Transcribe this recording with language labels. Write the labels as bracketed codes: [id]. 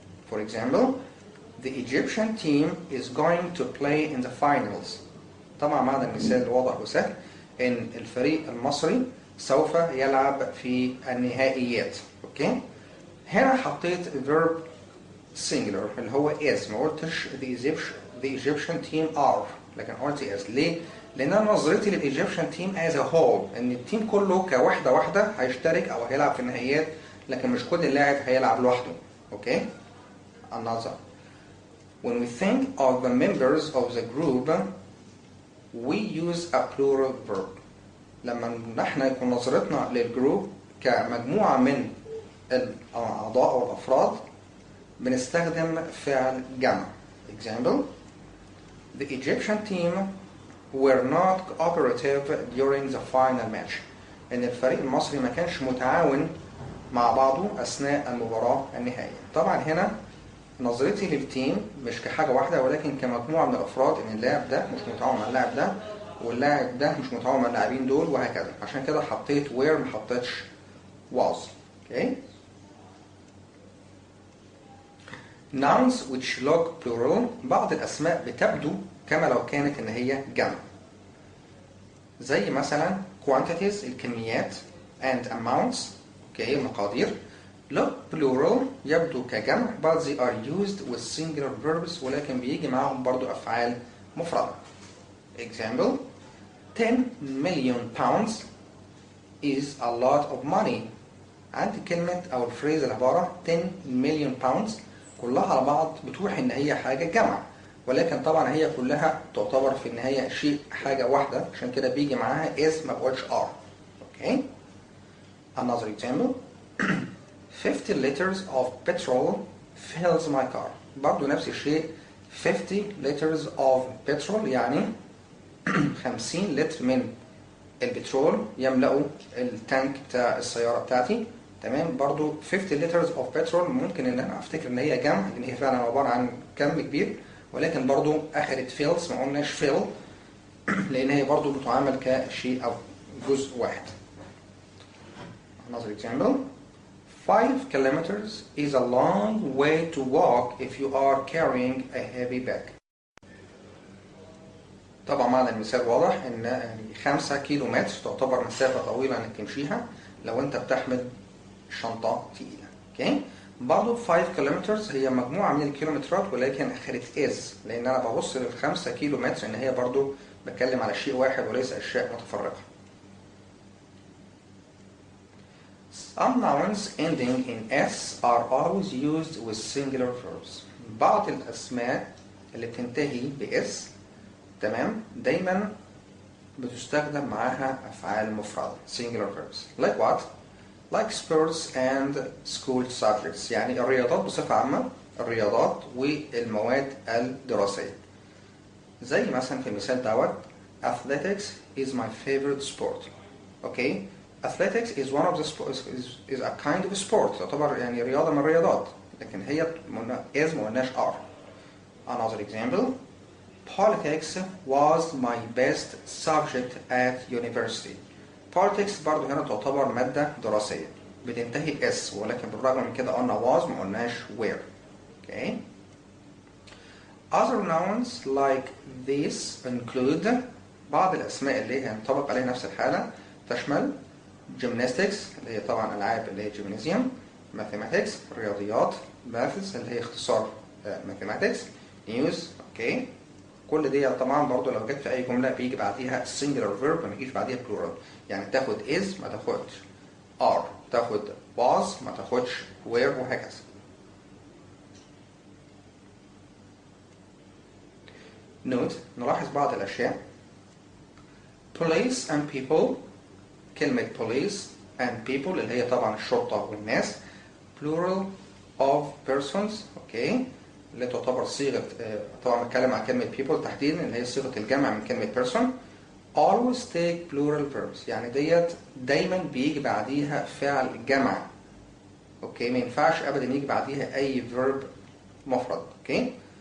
[en] For example: the Egyptian team is going to play in the finals. [ar] طبعا معنى المثال واضح وسهل، ان الفريق المصري سوف يلعب في النهائيات. اوكي، هنا حطيت verb singular اللي هو is، ما قلتش [en] the Egyptian team are، [ar] لكن قلت is. ليه؟ لأن أنا نظرتي للإيجيبشن تيم [en] as a whole، [ar] إن التيم كله كوحدة واحدة هيشترك أو هيلعب في النهائيات، لكن مش كل لاعب هيلعب لوحده. [en] Okay? another. When we think of the members of the group we use a plural verb. [ar] لما نحن يكون نظرتنا للجروب كمجموعة من الأعضاء أو الأفراد بنستخدم فعل جمع. [en] example: the Egyptian team were not cooperative during the final match. [ar] إن الفريق المصري ما كانش متعاون مع بعضه أثناء المباراة النهائية. طبعا هنا نظرتي للتيم مش كحاجة واحدة ولكن كمجموعة من الأفراد، إن اللاعب ده مش متعاون مع اللاعب ده واللاعب ده مش متعاون مع اللاعبين دول وهكذا. عشان كده حطيت were ما حطيتش was. [en] okay. nouns which look plural. [ar] بعض الأسماء بتبدو كما لو كانت إن هي جمع، زي مثلا quantities الكميات and amounts اوكي المقادير. [en] look plural [ar] يبدو كجمع [en] but they are used with singular verbs [ar] ولكن بيجي معاهم برضو أفعال مفردة. [en] example: 10 million pounds is a lot of money. [ar] عندي كلمة أو الفريز العبارة [en] 10 million pounds [ar] كلها على بعض بتوحي إن هي حاجة جمع، ولكن طبعا هي كلها تعتبر في النهاية شيء حاجة واحدة، عشان كده بيجي معاها is ما بقولش are. اوكي. [en] Another example 50 liters of petrol fills my car. [ar] برضو نفس الشيء [en] 50 liters of petrol [ar] يعني 50 لتر من البترول يملأوا التانك بتاع السيارة بتاعتي. تمام. برضو [en] 50 liters of petrol [ar] ممكن ان انا افتكر ان هي جمع لان هي فعلا عبارة عن كم كبير، ولكن برضو اخدت fills ما قلناش fill لان هي برضو بتعامل كشيء او جزء واحد. [en] Another example 5 kilometers is a long way to walk if you are carrying a heavy bag. [ar] طبعا معنى المثال واضح ان يعني 5 كيلو متر تعتبر مسافة طويلة انك تمشيها لو انت بتحمل شنطة تقيلة. اوكي. برضه 5 كيلومترز هي مجموعة من الكيلومترات ولكن اخرت از لان انا ببص لل5 كيلو متر ان هي برضه بتكلم على شيء واحد وليس اشياء متفرقة. [en] Some nouns ending in s are always used with singular verbs. [ar] بعض الاسماء اللي بتنتهي باس تمام دايما بتستخدم معاها افعال مفردة [en] singular verbs. Like what? Like sports and school subjects. [ar] يعني الرياضات بصفة عامة، الرياضات والمواد الدراسية. زي مثلا في المثال دوت [en] athletics is my favorite sport. Okay. Athletics is one of the sports is a kind of sport. [ar] تعتبر يعني رياضة من الرياضات لكن هي is ما قلناش are. [en] Another example Politics was my best subject at university. [ar] Politics برضو هنا تعتبر مادة دراسية بتنتهي اس ولكن بالرغم من كده قلنا was ما قلناش where. [en] Okay. Other nouns like these include [ar] بعض الأسماء اللي هي ينطبق عليها نفس الحالة تشمل gymnastics اللي هي طبعا ألعاب اللي هي gymnasium، mathematics رياضيات، maths اللي هي اختصار mathematics، news. [en] Okay. [ar] كل دي طبعا برضو لو جت في اي جمله بيجي بعديها [en] singular verb [ar] ما يجيش بعديها plural. يعني تاخد is ما تاخدش are، تاخد was ما تاخدش were وهكذا. نوت نلاحظ بعض الاشياء. [en] police and people كلمه police and people [ar] اللي هي طبعا الشرطه والناس [en] plural of persons. Okay. [ar] اللي تعتبر صيغة طبعا بتكلم عن كلمة people تحديدا اللي هي صيغة الجمع من كلمة person. [en] always take plural verbs [ar] يعني ديت دايما بيجي بعديها فعل جمع. اوكي. ما ينفعش ابدا يجي بعديها اي verb مفرد. اوكي.